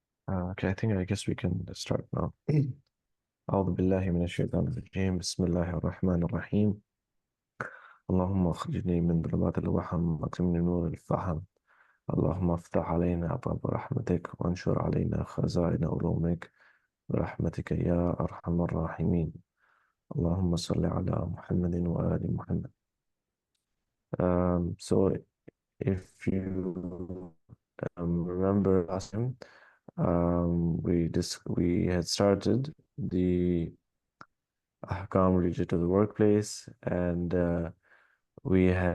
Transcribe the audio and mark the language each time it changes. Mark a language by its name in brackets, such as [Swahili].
[English] Okay, I guess we can start now. [Arabic] أعوذ بالله من الشيطان الرجيم بسم الله الرحمن الرحيم اللهم أخرجني من ظلمات الوهم وأكرمني نور الفهم اللهم افتح علينا أبواب رحمتك وانشر علينا خزائن علومك برحمتك يا أرحم الراحمين اللهم صل على محمد وآل محمد. [English] So if you remember last time, we had started the ahkam related to the workplace, and we